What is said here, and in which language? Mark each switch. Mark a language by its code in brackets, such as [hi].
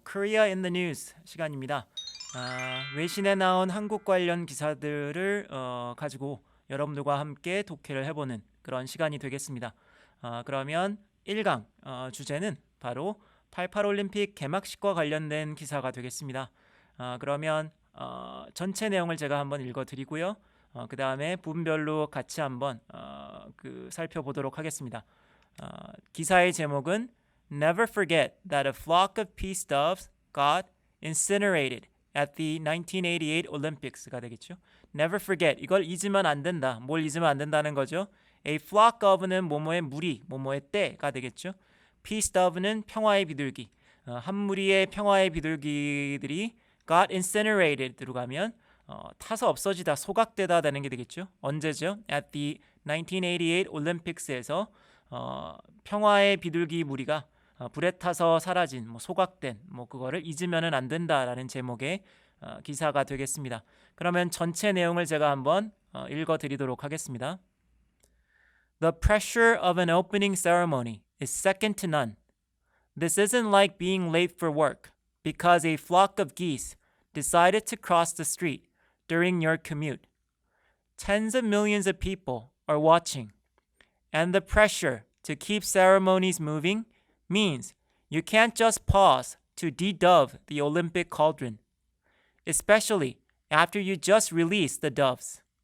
[en] Korea in the News [ko] 시간입니다. 외신에 나온 한국 관련 기사들을 가지고 여러분들과 함께 독해를 해보는 그런 시간이 되겠습니다. 그러면 1강 주제는 바로 88 올림픽 개막식과 관련된 기사가 되겠습니다. 그러면 전체 내용을 제가 한번 읽어드리고요. 그 다음에 부분별로 같이 한번 살펴보도록 하겠습니다. 기사의 제목은 [en] Never forget that a flock of peace doves got incinerated at the 1988 Olympics가 [ko] 되겠죠. [en] Never forget [ko] 이걸 잊으면 안 된다. 뭘 잊으면 안 된다는 거죠. [en] A flock of [ko] 는 뭐뭐의 무리, 뭐뭐의 떼가 되겠죠. [en] Peace dove [ko] 는 평화의 비둘기. 한 무리의 평화의 비둘기들이 [en] got incinerated [ko] 들어가면 타서 없어지다, 소각되다 되는 게 되겠죠. 언제죠? [en] At the 1988 Olympics [ko] 에서 평화의 비둘기 무리가 불에 타서 사라진, 소각된, 그거를 잊으면은 안 된다라는 제목의 기사가 되겠습니다. 그러면 전체 내용을 제가 한번 읽어드리도록 하겠습니다. [en] The pressure of an opening ceremony is second to none. This isn't like being late for work because a flock of geese decided to cross the street during your commute. Tens of millions of people are watching, and the pressure to keep ceremonies moving means you can't just pause to de-dove the Olympic cauldron, especially after you just released the doves.